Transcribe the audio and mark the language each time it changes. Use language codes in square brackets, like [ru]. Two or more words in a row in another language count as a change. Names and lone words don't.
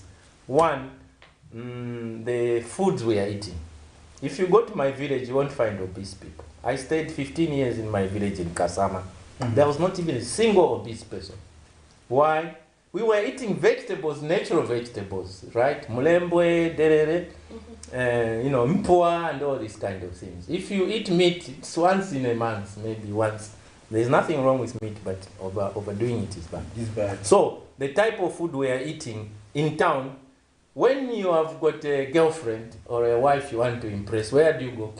[en] 1, the foods we are eating. If you go to my village, you won't find obese people. I stayed 15 years in my village in Kasama. There was not even a single obese person. Why? We were eating vegetables, natural vegetables, right? [bem] Mulembwe, derere, mpua, [en] and all these kind of things. If you eat meat, it's once in a month, maybe once. There's nothing wrong with meat, but overdoing it is bad. It's bad. So, the type of food we are eating in town, when you have got a girlfriend or a wife you want to impress, where do you go?